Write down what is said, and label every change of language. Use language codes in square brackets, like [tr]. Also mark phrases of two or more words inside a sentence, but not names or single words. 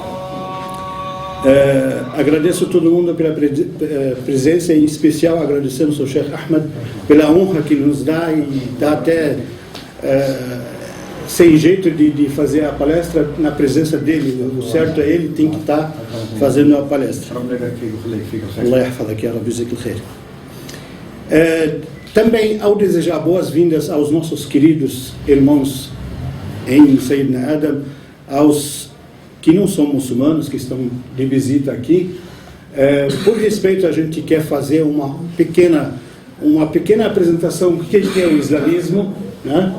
[pt] Agradeço a todo mundo pela presença, em especial agradecemos ao Sheikh Ahmed pela honra que nos dá, e dá até sem jeito de fazer a palestra na presença dele. O certo é ele tem que estar fazendo a palestra. [ar] الله يحفظك يا ربي، جزاك الخير. [pt] Também, ao desejar boas-vindas aos nossos queridos irmãos em Sayyidina Adam, aos que não são muçulmanos, que estão de visita aqui, por respeito, a gente quer fazer uma pequena apresentação do que é o islamismo, né?